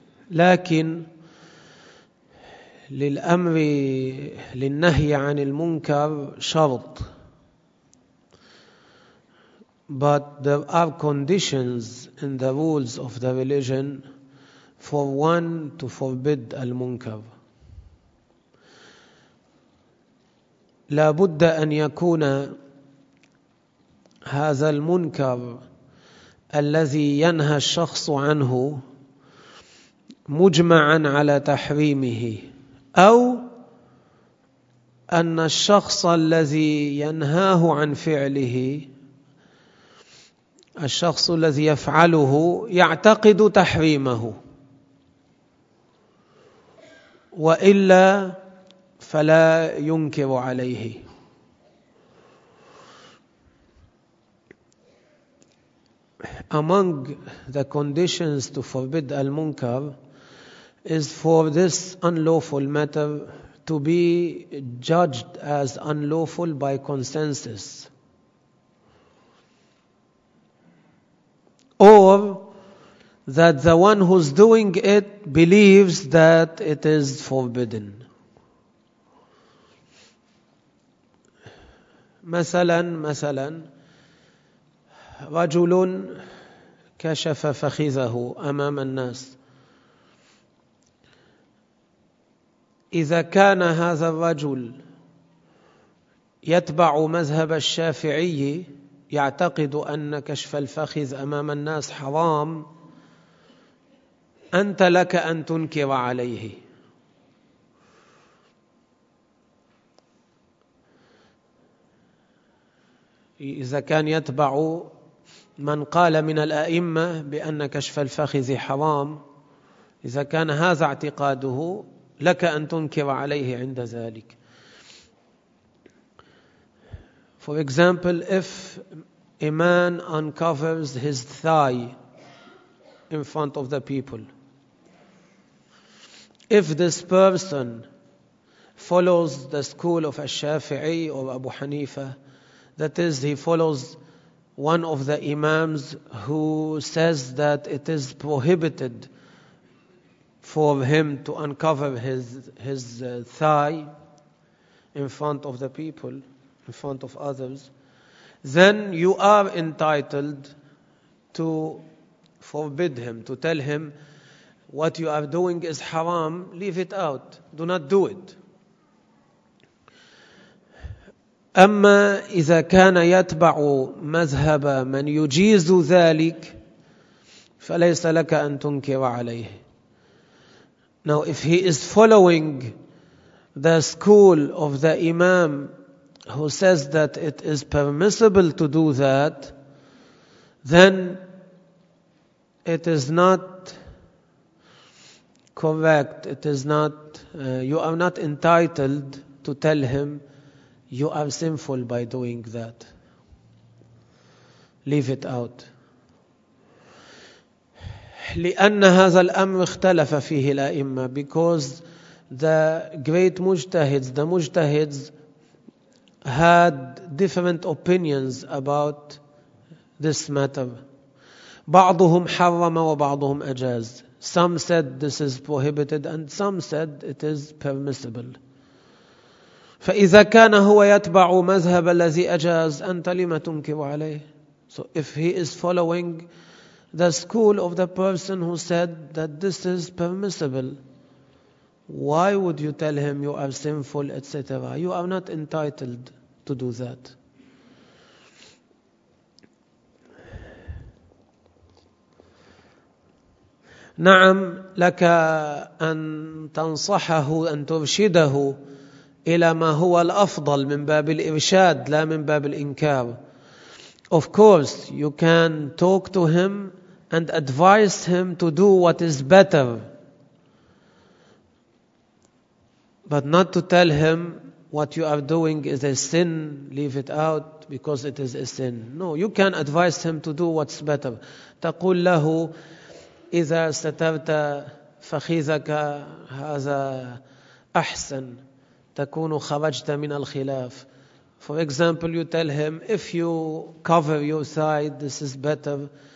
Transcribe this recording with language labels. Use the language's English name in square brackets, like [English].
[Arabic] لكن للأمر للنهي عن المنكر شرط, [English] but there are conditions in the rules of the religion for one to forbid المنكر. [Arabic] لا بد أن يكون هذا المنكر الذي ينهى الشخص عنه مجمعا على تحريمه, أو أن الشخص الذي ينهاه عن فعله, الشخص الذي يفعله يعتقد تحريمه, وإلا فلا ينكر عليه. [English] Among the conditions to forbid al-munkar is for this unlawful matter to be judged as unlawful by consensus, or that the one who's doing it believes that it is forbidden. [Arabic] مثلا رجل كشف فخذه أمام الناس. إذا كان هذا الرجل يتبع مذهب الشافعي, يعتقد أن كشف الفخذ أمام الناس حرام, أنت لك أن تنكر عليه. إذا كان يتبع من قال من الأئمة بأن كشف الفخذ حرام, إذا كان هذا اعتقاده لك أن تنكر عليه عند ذلك. [English] For example, if a man uncovers his thigh in front of the people, if this person follows the school of al-Shafi'i or Abu Hanifa, that is, he follows one of the imams who says that it is prohibited for him to uncover his thigh in front of the people, in front of others, then you are entitled to forbid him, to tell him what you are doing is haram, leave it out, do not do it. [Arabic] أما إذا كان يتبع مذهب من يجيز ذلك فليس لك أن تنكر عليه. [English] Now if he is following the school of the Imam who says that it is permissible to do that, then it is not correct. It is not, you are not entitled to tell him you are sinful by doing that. Leave it out. [Arabic] لأن هذا الأمر اختلف فيه الأئمة, [English] because the great mujtahids, the mujtahids had different opinions about this matter. [Arabic] بعضهم حرم وبعضهم أجاز. [English] Some said this is prohibited and some said it is permissible. [Arabic] فإذا كان هو يتبع مذهب الذي أجاز أنت لما تنكر عليه. [English] So if he is following the school of the person who said that this is permissible, why would you tell him you are sinful, etc.? You are not entitled to do that. [Arabic] نعم لك أن تنصحه أن ترشده إلى ما هو الأفضل من باب الإرشاد لا من باب الإنكار. [English] Of course, you can talk to him and advise him to do what is better, but not to tell him what you are doing is a sin, leave it out because it is a sin. No, you can advise him to do what's better. [Arabic] تقول له إذا سترت فخيذك هذا أحسن, تكون خرجت من الخلاف. [English] For example, you tell him, if you cover your side, this is better.